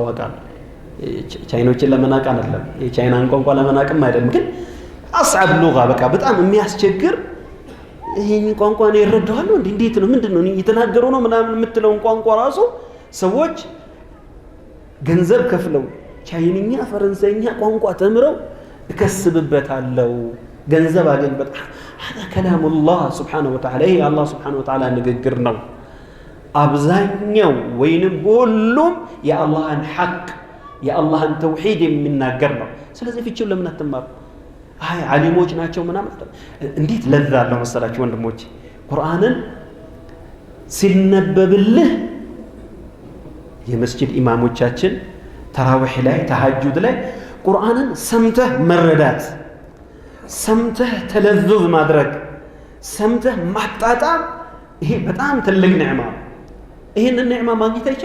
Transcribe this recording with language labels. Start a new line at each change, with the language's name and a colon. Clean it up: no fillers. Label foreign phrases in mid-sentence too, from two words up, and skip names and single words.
Amharic: አቃል ቻይኖችን ለመናቅ አይደለም የቻይናን ቋንቋ ለመናቅም አይደለም ግን
Arabic: أصعب لغة
Amharic: በቃ በጣም የሚያስቸግር ይሄን ቋንቋ ነው ይረዳዋል እንዴት ነው ምንድነው እየተናገሩ ነው ምናምን የምትለውን ቋንቋ ራሱ ሰዎች ገንዘብ ከፍለው ቻይንኛ ፈረንሳይኛ ቋንቋ ተምረው እከስብበታለው ገንዘብ አገኝበት
Arabic: هذا كلام الله سبحانه وتعالى
Amharic: ይሄ አላህ
Arabic: سبحانه وتعالى
Amharic: ንግግር ነው አብዛኛው ወይንም ሁሉም የአላህን ሐቅ የአላህን ተውሂድ የሚናገር ነው ስለዚህ ፍቺው ለምን አትማሩ አይ ዓሊሞች ናቸው ምናምን እንዴት ለዛ አለው መሰላችሁ ወንድሞች ቁርአንን ሲነበብልህ የመስጂድ ኢማሞቻችን ተራዊህ ላይ ተሐጁድ ላይ ቁርአንን ሰምተህ መረዳት ሰምተህ ተለذذ ማድረግ ሰምተህ ማጣጣም ይሄ በጣም ትልቅ ኒዕማ ይሄን ኒዕማ ማግኘት